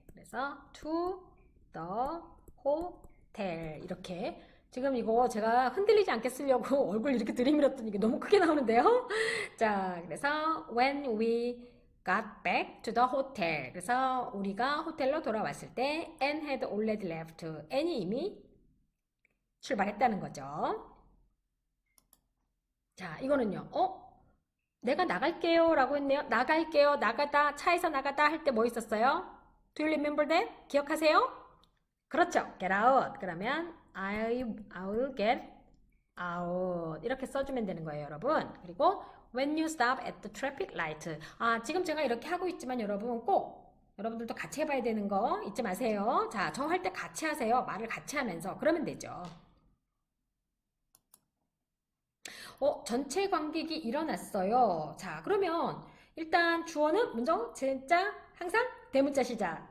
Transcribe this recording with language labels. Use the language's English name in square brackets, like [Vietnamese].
[Korean] 그래서 [English] to the hotel. [Korean] 이렇게. 지금 이거 제가 흔들리지 않게 쓰려고 얼굴 이렇게 들이밀었더니 이게 너무 크게 나오는데요. 자, 그래서 [English] when we got back to the hotel. [Korean] 그래서 우리가 호텔로 돌아왔을 때 [English] Anne had already left. [Korean] Anne이 이미 출발했다는 거죠. 자, 이거는요. 내가 나갈게요 라고 했네요. 나갈게요, 나가다, 차에서 나가다 할 때 뭐 있었어요? [English] Do you remember that? [Korean] 기억하세요? 그렇죠. [English] Get out. 그러면 I'll get out. [Korean] 이렇게 써주면 되는 거예요, 여러분. 그리고 [English] when you stop at the traffic light. [Korean] 지금 제가 이렇게 하고 있지만 여러분 꼭 여러분들도 같이 해봐야 되는 거 잊지 마세요. 자, 저 할 때 같이 하세요. 말을 같이 하면서. 그러면 되죠. 전체 관객이 일어났어요. 자, 그러면 일단 주어는 문장 진짜 항상 대문자 시작.